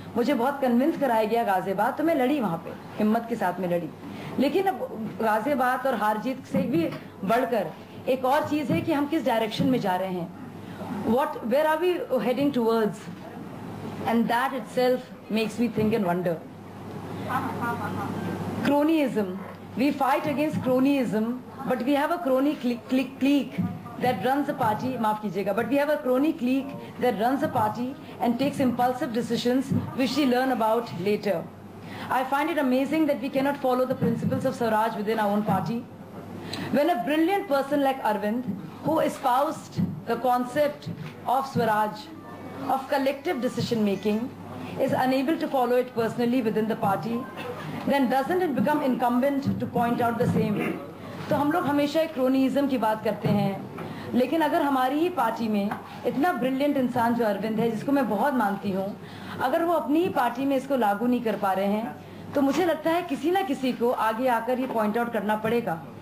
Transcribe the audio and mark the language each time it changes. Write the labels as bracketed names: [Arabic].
[Hindi] मुझे बहुत कन्विंस कराया गया गाजियाबाद, तो मैं लड़ी वहाँ पे, हिम्मत के साथ में लड़ी। लेकिन अब गाजियाबाद और हार जीत से भी बढ़कर एक और चीज है कि हम किस डायरेक्शन में जा रहे हैं, [English] where are we heading towards, and that itself makes me think and wonder. Cronyism, we fight against cronyism, but we have a crony clique that runs the party, [Hindi] maaf kijiyega, [English] but we have a crony clique that runs the party and takes impulsive decisions which we learn about later. I find it amazing that we cannot follow the principles of Swaraj within our own party. When a brilliant person like Arvind, who espoused the concept of Swaraj, of collective decision making, is unable to follow it personally within the party, then doesn't it become incumbent to point out the same? [Hindi] तो हम लोग हमेशा एक cronyism की बात करते हैं, लेकिन अगर हमारी ही पार्टी में इतना ब्रिलियंट इंसान जो अरविंद है, जिसको मैं बहुत मानती हूँ, अगर वो अपनी ही पार्टी में इसको लागू नहीं कर पा रहे हैं, तो मुझे लगता है किसी ना किसी को आगे आकर ये पॉइंट आउट करना पड़ेगा।